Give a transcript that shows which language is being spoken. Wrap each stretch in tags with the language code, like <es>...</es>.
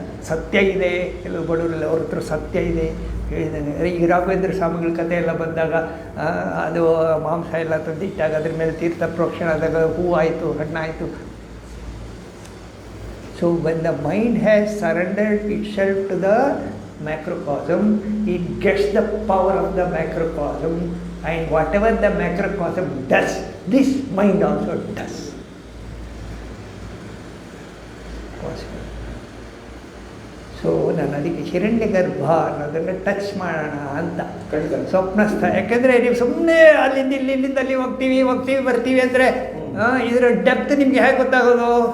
<kn>ಸತ್ಯ ಇದೆ, ಕೆಲವು ಬಡವರೆಲ್ಲ ಅವ್ರ ಹತ್ರ ಸತ್ಯ ಇದೆ ಹೇಳಿದ್ದಾನೆ. ಈಗ ರಾಘವೇಂದ್ರ ಸ್ವಾಮಿಗಳ ಕಥೆ ಎಲ್ಲ ಬಂದಾಗ ಅದು ಮಾಂಸ ಎಲ್ಲ ತಂದಿಟ್ಟಾಗ ಅದ್ರ ಮೇಲೆ ತೀರ್ಥ ಪ್ರೋಕ್ಷಣ ಆದಾಗ ಹೂವಾಯಿತು, ಹಣ್ಣಾಯಿತು.</kn> <en>So when the mind has surrendered itself to the macrocosm, it gets the power of the macrocosm, and whatever the macrocosm does, this mind also does.</en> <kn>So ನಾನು ಅದಕ್ಕೆ ಹಿರಣ್ಯಗರ್ಭ ಅನ್ನೋದನ್ನು ಟಚ್ ಮಾಡೋಣ ಅಂತ ಸ್ವಪ್ನಸ್ಥ. ಯಾಕೆಂದರೆ ನೀವು ಸುಮ್ಮನೆ ಇಲ್ಲಿಂದ ಅಲ್ಲಿ ಹೋಗ್ತೀವಿ ಬರ್ತೀವಿ ಅಂದರೆ ಇದರ ಡೆಪ್ತ್ ನಿಮಗೆ ಹೇಗೆ ಗೊತ್ತಾಗೋದು?</kn>